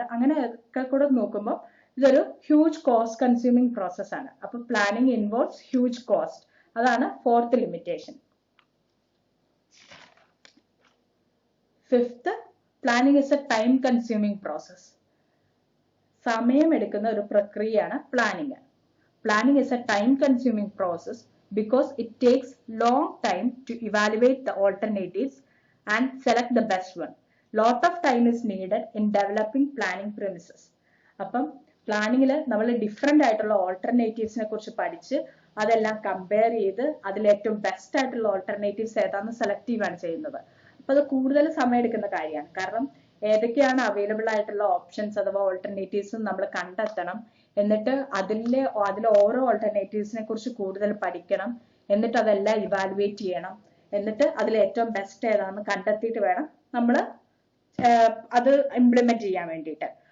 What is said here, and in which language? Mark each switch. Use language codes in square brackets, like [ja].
[ml] അങ്ങനെയൊക്കെ കൂടെ നോക്കുമ്പോൾ ഇതൊരു ഹ്യൂജ് കോസ്റ്റ് കൺസ്യൂമിംഗ് പ്രോസസ് ആണ്. [en] അപ്പൊ planning involves huge cost. അതാണ് fourth limitation. Fifth, planning is a time consuming process. [ml] സമയമെടുക്കുന്ന ഒരു പ്രക്രിയയാണ് planning. [en] Planning is a time-consuming process because it takes long time to evaluate the alternatives and select the best one. Lot of time is needed in developing planning premises. [ml] അപ്പം പ്ലാനിങ്ങിൽ നമ്മൾ different ആയിട്ടുള്ള ഓൾട്ടർനേറ്റീവ്സിനെ കുറിച്ച് പഠിച്ച് അതെല്ലാം compare ചെയ്ത് അതിൽ ഏറ്റവും best ആയിട്ടുള്ള ഓൾട്ടർനേറ്റീവ്സ് ഏതാണെന്ന് സെലക്ട് ചെയ്യുകയാണ് ചെയ്യുന്നത്. അപ്പൊ അത് കൂടുതൽ സമയം എടുക്കുന്ന കാര്യമാണ്. കാരണം ഏതൊക്കെയാണ് അവൈലബിൾ ആയിട്ടുള്ള ഓപ്ഷൻസ് അഥവാ ഓൾട്ടർനേറ്റീവ്സും നമ്മൾ കണ്ടെത്തണം, എന്നിട്ട് അതിലെ ഓരോ ഓൾട്ടർനേറ്റീവ്സിനെ കുറിച്ച് കൂടുതൽ പഠിക്കണം, എന്നിട്ട് അതെല്ലാം ഇവാലുവേറ്റ് ചെയ്യണം, എന്നിട്ട് അതിൽ ഏറ്റവും ബെസ്റ്റ് ഏതാണെന്ന് കണ്ടെത്തിയിട്ട് വേണം നമ്മൾ അത് ഇംപ്ലിമെന്റ് ചെയ്യാൻ വേണ്ടിയിട്ട്.